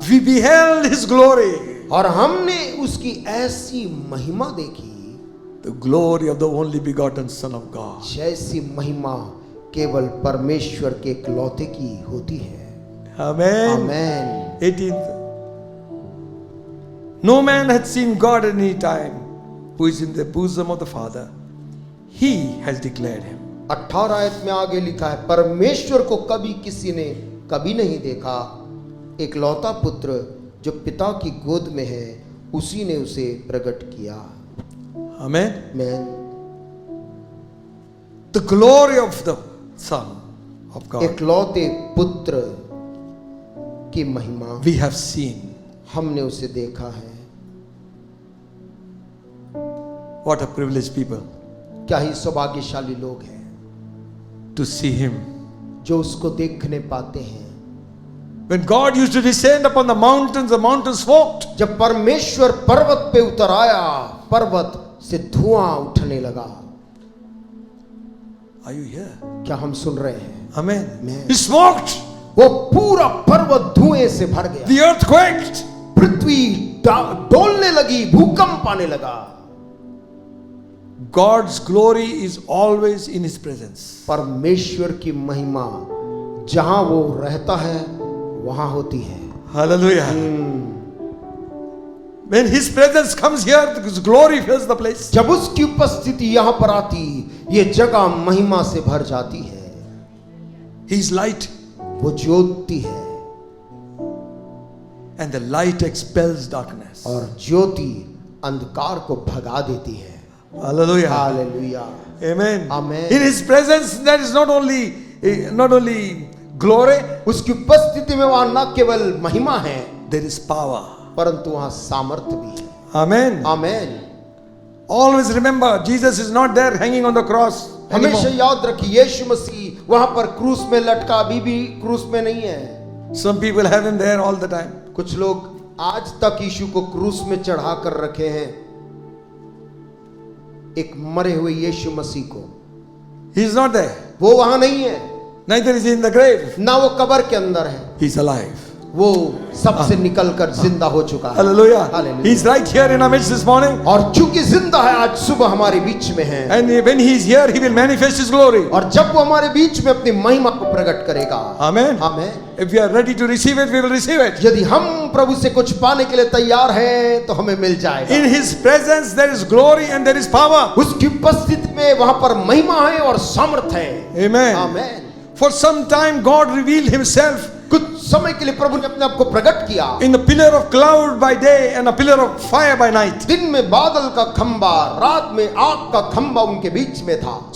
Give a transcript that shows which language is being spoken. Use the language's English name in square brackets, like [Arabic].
[English] We beheld his glory. [Hindi] और हमने उसकी ऐसी महिमा देखी [English] The glory of the only begotten Son of God. [Hindi] जैसी महिमा केवल परमेश्वर के इकलौते की होती है। [English] Amen. [Hindi] Amen. [English] 18th. No man hath seen God at any time, who is in the bosom of the Father. He has declared him. [Hindi] 18 आयत में आगे लिखा है परमेश्वर को कभी किसी ने कभी नहीं देखा, इकलौता पुत्र जो पिता की गोद में है उसी ने उसे प्रकट किया। [English] Amen. [Hindi] Amen. [English] The glory of the Son of God. [Hindi] इकलौते पुत्र की महिमा [English] We have seen. [Hindi] हमने उसे देखा है। [English] What a privileged people [Hindi] क्या ही सौभाग्यशाली लोग हैं [English] to see him. [Hindi] जो उसको देखने पाते हैं। [English] When God used to descend upon the mountains smoked. [Hindi] जब परमेश्वर पर्वत पे उतर आया, पर्वत से धुआं उठने लगा। [English] Are you here? [Hindi] क्या हम सुन रहे हैं? [English] Amen. Amen. He smoked. [Hindi] वो पूरा पर्वत धुएं से भर गया। [English] The earth quaked. [Hindi] पृथ्वी डोलने लगी, भूकंप आने लगा। [English] God's glory is always in His presence. [Hindi] परमेश्वर की महिमा जहां वो रहता है वहां होती है। [English] Hallelujah. When His presence comes here, His glory fills the place. [Hindi] जब उसकी उपस्थिति यहाँ पर आती, ये जगह महिमा से भर जाती है। [English] He is light, [Hindi] वो ज्योति है [English] and the light expels darkness. [Hindi] और ज्योति अंधकार को भगा देती है। [English] Hallelujah. [Hindi] Hallelujah. [English] Amen. Amen. In His presence, there is not only glory, [Hindi] उसकी उपस्थिति में वहां न केवल महिमा है, [English] there is power. [Hindi] परंतु वहां सामर्थ्य भी है। [English] Amen. [Hindi] Amen. [English] Always remember, Jesus is not there hanging on the cross [Hindi] हमेशा [English] anymore. [Hindi] याद रखिए, यीशु मसीह वहां पर क्रूस में लटका अभी भी क्रूस में नहीं है। [English] Some people have Him there all the time. [Hindi] कुछ लोग आज तक यीशु को क्रूस में चढ़ा कर रखे हैं, एक मरे हुए यीशु मसीह को। [English] He is not there. [Hindi] वो वहां नहीं है, [English] Neither is He in the grave. [Hindi] ना वो कब्र के अंदर है, [English] He is alive. [Hindi] वो सबसे निकलकर जिंदा हो चुका है। [English] Hallelujah. Hallelujah. He is right here in our midst this morning. [Hindi] और चूंकि जिंदा है, आज सुबह हमारे बीच में है, [English] And when He is here, He will manifest His glory. [Hindi] और जब वो हमारे बीच में अपनी महिमा को प्रकट करेगा। [English] Amen. [Hindi] Amen. [English] If we are ready to receive it, we will receive it. [Hindi] यदि हम प्रभु से कुछ पाने के लिए तैयार हैं तो हमें मिल जाएगा। [English] In His presence, there is glory and there is power. [Hindi] उसकी उपस्थिति में वहां पर महिमा है और सामर्थ है। [English] Amen. [Hindi] Amen. [English] For some time, God revealed Himself [Hindi] कुछ समय के लिए प्रभु ने अपने आप को प्रकट किया, [English] in the pillar of cloud by day and a pillar of fire by night, [Hindi] दिन में बादल का खंबा, रात में आग का खंबा उनके बीच में था,